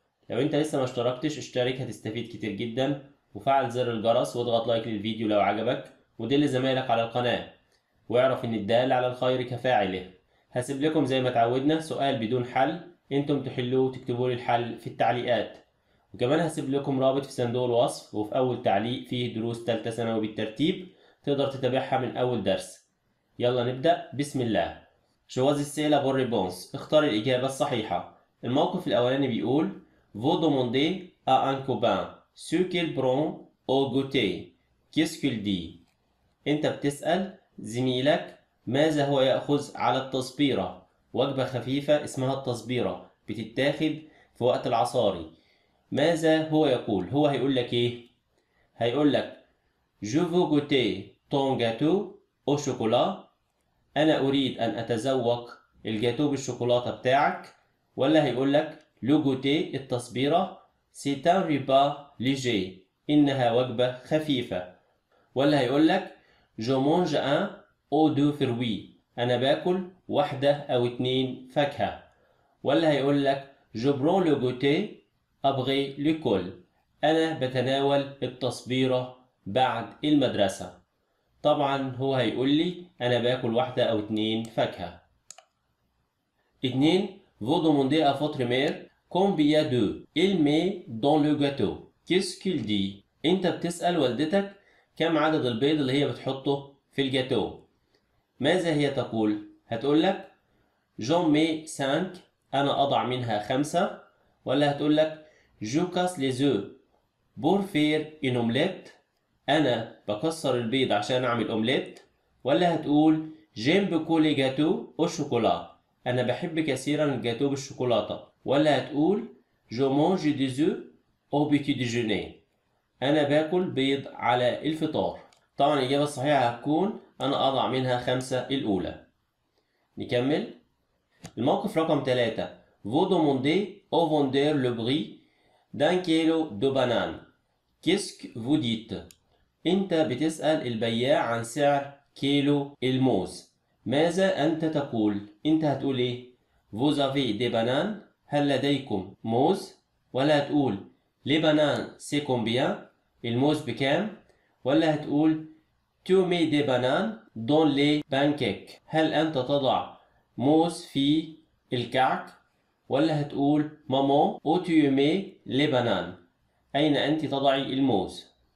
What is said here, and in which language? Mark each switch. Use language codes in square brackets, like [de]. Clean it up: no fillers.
[ar] لو أنت لسه ما اشتركتش اشترك، هتستفيد كتير جدا، وفعل زر الجرس واضغط لايك للفيديو لو عجبك، ودل زمايلك على القناة، واعرف إن الدال على الخير كفاعله. هسيب لكم زي ما اتعودنا سؤال بدون حل، انتم تحلوه وتكتبوا لي الحل في التعليقات، وكمان هسيب لكم رابط في صندوق الوصف وفي اول تعليق فيه دروس تالتة ثانوي بالترتيب تقدر تتابعها من اول درس. يلا نبدأ، بسم الله. [fr] choisissez la bonne réponse، [ar] اختار الإجابة الصحيحة. الموقف الأولاني بيقول [fr] vous demandez à un copain ce qu'il prend au goûter. Qu'est-ce qu'il dit؟ [ar] انت بتسأل زميلك ماذا هو يأخذ على التصبيرة، وجبة خفيفة اسمها التصبيرة بتتاخد في وقت العصاري. ماذا هو يقول؟ هو هيقول لك ايه؟ هيقول لك [fr] Je veux goûter ton gâteau au chocolat. [ar] أنا أريد أن أتذوق الجاتو بالشوكولاتة بتاعك. ولا هيقول لك le goûter التصبيرة [fr] c'est un repas léger، [ar] إنها وجبة خفيفة. ولا هيقول لك [fr] Je mange un ou deux fruits، [ar] أنا باكل واحدة أو اتنين فاكهة. ولا هيقول لك [fr] Je prends le goûter après l'école، [ar] أنا بتناول التصبيرة بعد المدرسة. طبعا هو هيقول لي أنا باكل واحدة أو اتنين فاكهة. اتنين [fr] Vous demandez à votre mère combien d'œufs il met dans le gâteau. Qu'est-ce qu'il dit؟ [ar] أنت بتسأل والدتك كم عدد البيض اللي هي بتحطه في الجاتو. ماذا هي تقول؟ هتقول لك [fr] j'en mets 5، [ar] أنا أضع منها 5. ولا هتقول لك [fr] je casse les œufs pour faire une omelette، [ar] أنا بكسر البيض عشان أعمل أومليت. ولا هتقول [fr] j'aime beaucoup les gâteaux au chocolat، [ar] أنا بحب كثيرا الجاتو بالشوكولاتة. ولا هتقول [fr] je mange des œufs au petit déjeuner، [ar] أنا باكل بيض على الفطار. طبعا الإجابة الصحيحة هتكون أنا أضع منها 5 الأولى. نكمل. الموقف رقم 3 [fr] Vous demandez au vendeur le prix d'un kilo de bananes. Qu'est-ce que vous dites؟ [ar] أنت بتسأل البياع عن سعر كيلو الموز. ماذا أنت تقول؟ أنت هتقول إيه؟ [fr] Vous avez des bananes، [ar] هل لديكم موز؟ ولا هتقول [fr] les bananes c'est combien، [ar] الموز بكام؟ ولا هتقول [fr] tu mets des bananes dans les pancakes، [ar] هل أنت تضع موز في الكعك؟ ولا هتقول [fr] maman où tu mets les bananes، [ar] أين أنت تضعي الموز؟